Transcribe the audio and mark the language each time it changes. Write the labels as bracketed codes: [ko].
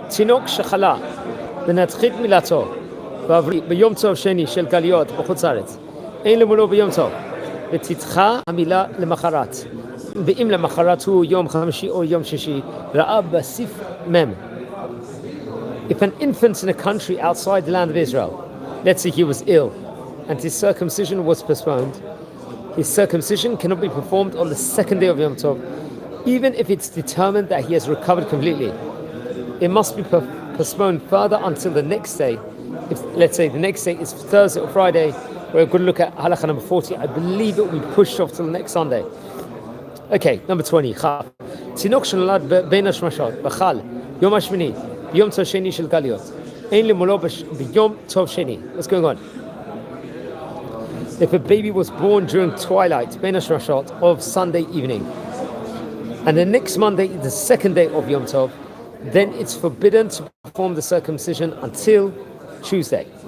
[he] Tinok shechala ונתחית מילתו ביום טוב שני של גלויות בחוץ לארץ אין למולו ביום טוב ותדחה המילה למחרת, ואם למחרת הוא יום חמישי או יום שישי ראה בסעיף מם. [en] If an infant in a country outside the land of Israel, let's say he was ill and his circumcision was postponed, his circumcision cannot be performed on the second day of Yom Tov, even if it's determined that he has recovered completely. It must be postponed further until the next day. If, let's say, the next day is Thursday or Friday, we're going to look at halacha number 40. I believe it will be pushed off till the next Sunday. Okay, number 20. [he] תינוק שנולד בין השמשות, בחל, יום השמיני, יום טוב שני של גלויות. אין למולו ביום טוב שני. [en] What's going on? If a baby was born during twilight, [he] בין השמשות, [en] of Sunday evening, and the next Monday is the second day of Yom Tov, then it's forbidden to perform the circumcision until Tuesday.